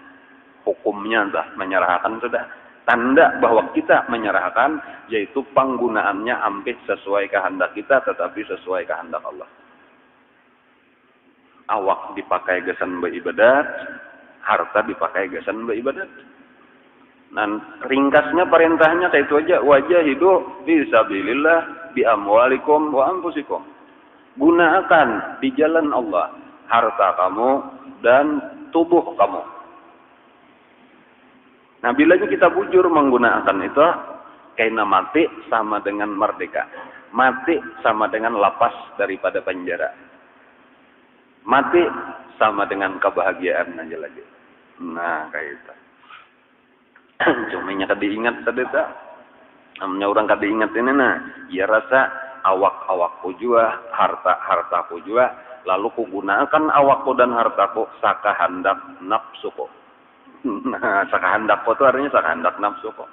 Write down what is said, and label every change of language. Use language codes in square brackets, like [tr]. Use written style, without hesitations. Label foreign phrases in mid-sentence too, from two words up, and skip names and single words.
[id] Hukumnya dah menyerahkan sudah. Tanda bahwa kita menyerahkan yaitu penggunaannya hampir sesuai kehendak kita tetapi sesuai kehendak Allah. [bjn] Awak dipakai gesan beribadat, harta dipakai gesan beribadat. [id] Dan ringkasnya perintahnya kayak itu aja, [ar] wajah hidup fisabilillah bi amwalikum wa anfusikum. [id] Gunakan di jalan Allah harta kamu dan tubuh kamu. [bjn] Nah, bila kita bujur menggunakan itu, kaina mati sama dengan merdeka. [id] Mati sama dengan lepas daripada penjara. Mati sama dengan kebahagiaan aja lagi. Nah, kayak itu. [bjn] Cumanya kada ingat tadi tak. Namanya orang kada ingat ini nah. Ya rasa awak-awakku jua, harta-hartaku jua. Lalu ku gunakan awakku dan hartaku sakahandak nafsuku. Nah, sakahandak itu artinya sakahandak nafsu kok.